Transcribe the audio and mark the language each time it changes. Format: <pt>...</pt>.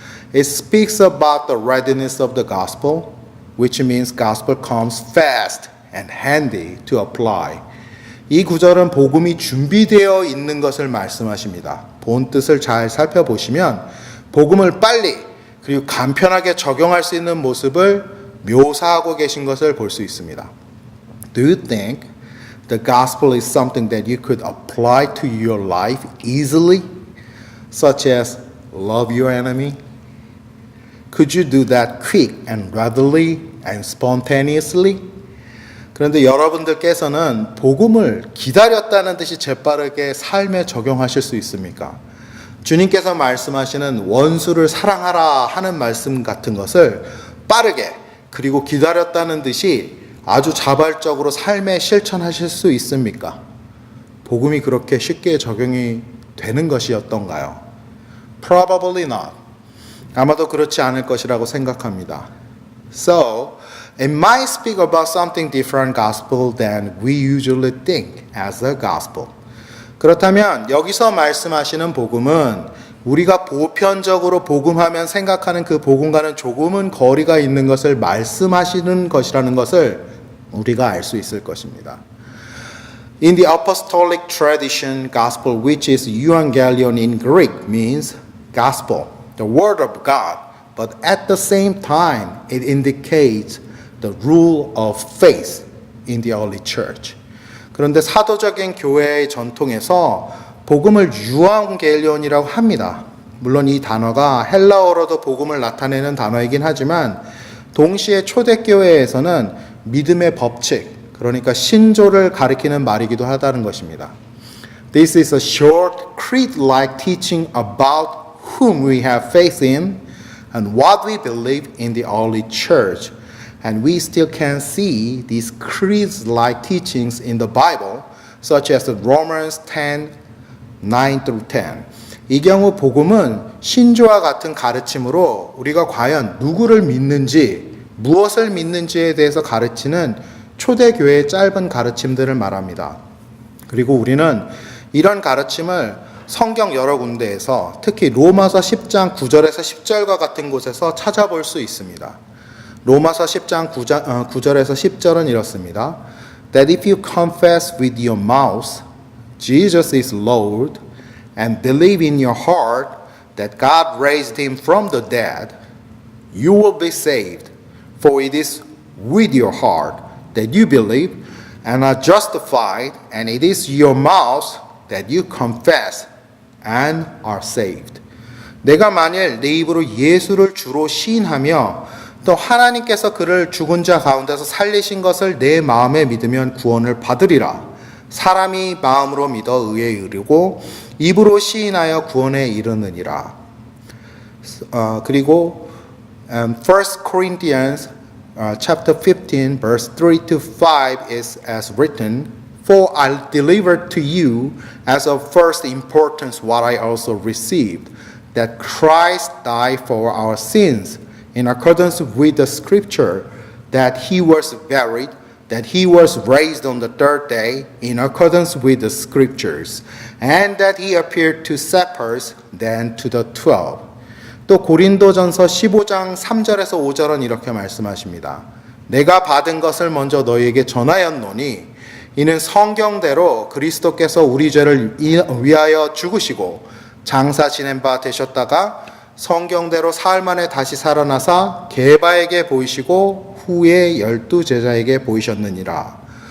<en>It speaks about the readiness of the gospel, which means gospel comes fast and handy to apply.</en> <ko>이 구절은 복음이 준비되어 있는 것을 말씀하십니다. 본 뜻을 잘 살펴보시면 복음을 빨리 그리고 간편하게 적용할 수 있는 모습을 묘사하고 계신 것을 볼 수 있습니다.</ko> <en>Do you think the gospel is something that you could apply to your life easily? Such as love your enemy? Could you do that quick and readily and spontaneously?</en> <ko>그런데 여러분들께서는 복음을 기다렸다는 듯이 재빠르게 삶에 적용하실 수 있습니까? 주님께서 말씀하시는 원수를 사랑하라 하는 말씀 같은 것을 빠르게 그리고 기다렸다는 듯이 아주 자발적으로 삶에 실천하실 수 있습니까? 복음이 그렇게 쉽게 적용이 되는 것이었던가요?</ko> <en>Probably not.</en> <ko>아마도 그렇지 않을 것이라고 생각합니다.</ko> <en>So, it might speak about something different gospel than we usually think as a gospel.</en> <ko>그렇다면 여기서 말씀하시는 복음은 우리가 보편적으로 복음하면 생각하는 그 복음과는 조금은 거리가 있는 것을 말씀하시는 것이라는 것을 우리가 알 수 있을 것입니다.</ko> <en>In the apostolic tradition, gospel, which is euangelion in Greek, means gospel, the word of God, but at the same time, it indicates the rule of faith in the early church.</en> <ko>그런데 사도적인 교회의 전통에서 복음을 유앙겔리온이라고 합니다. 물론 이 단어가 헬라어로도 복음을 나타내는 단어이긴 하지만 동시에 초대교회에서는 믿음의 법칙, 그러니까 신조를 가리키는 말이기도 하다는 것입니다.</ko> <en>This is a short creed-like teaching about whom we have faith in and what we believe in the early church. And we still can see these creed-like teachings in the Bible, such as Romans 10, 9 through 10.</en> <ko>이 경우 복음은 신조와 같은 가르침으로 우리가 과연 누구를 믿는지, 무엇을 믿는지에 대해서 가르치는 초대교회의 짧은 가르침들을 말합니다. 그리고 우리는 이런 가르침을 성경 여러 군데에서 특히 로마서 10장 9절에서 10절과 같은 곳에서 찾아볼 수 있습니다. 로마서 10장 9절에서 10절은 이렇습니다.</ko> <en>That if you confess with your mouth Jesus is Lord and believe in your heart that God raised him from the dead, you will be saved. For it is with your heart that you believe and are justified, and it is your mouth that you confess and are saved.</en> <ko>내가 만일 내 입으로 예수를 주로 시인하며 또 하나님께서 그를 죽은 자 가운데서 살리신 것을 내 마음에 믿으면 구원을 받으리라. 사람이 마음으로 믿어 의에 이르고 입으로 시인하여 구원에 이르느니라. 그리고</ko> <en>1 Corinthians chapter 15 verse 3 to 5 is as written, For I delivered to you as of first importance what I also received, that Christ died for our sins in accordance with the scripture, that he was buried, that he was raised on the third day in accordance with the scriptures, and that he appeared to Cephas, then to the 12.</en> <ko>또 고린도전서 15장 3절에서 5절은 이렇게 말씀하십니다. 내가 받은 것을 먼저 너희에게 전하였노니 이는 성경대로 그리스도께서 우리 죄를 위하여 죽으시고 장사 지낸 바 되셨다가 성경대로 사흘 만에 다시 살아나사 게바에게 보이시고 후에 12 제자에게 보이셨느니라.</ko>